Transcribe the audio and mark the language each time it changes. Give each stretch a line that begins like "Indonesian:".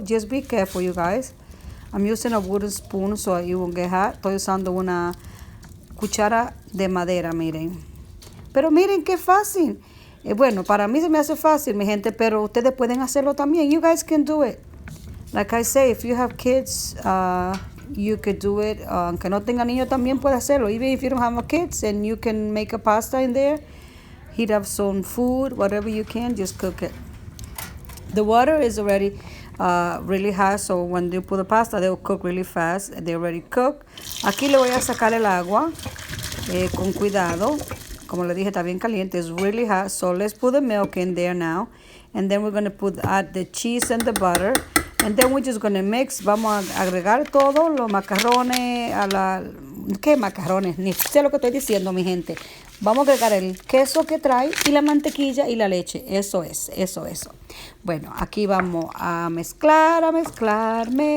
English: Just be careful, you guys. I'm using a wooden spoon so it won't get hot.
Spanish: Estoy usando una cuchara de madera, miren. Pero miren qué fácil. Bueno, para mí se me hace fácil, mi gente, pero ustedes pueden hacerlo también.
English: You guys can do it. Like I say, if you have kids, you could do it.
Spanish: Aunque no tenga niños, también puede hacerlo.
English: Even if you don't have kids, and you can make a pasta in there, heat up some food, whatever you can, just cook it. The water is already really hot, so when you put the pasta, they will cook really fast. They already cook.
Spanish: Aquí le voy a sacar el agua con cuidado. Como le dije, está bien caliente.
English: It's really hot. So let's put the milk in there now. And then we're going to add the cheese and the butter. And then we're just going to mix.
Spanish: Vamos a agregar todo, los macarrones, ¿qué macarrones? Ni sé lo que estoy diciendo, mi gente. Vamos a agregar el queso que trae y la mantequilla y la leche. Eso. Bueno, aquí vamos a mezclar, mezclar.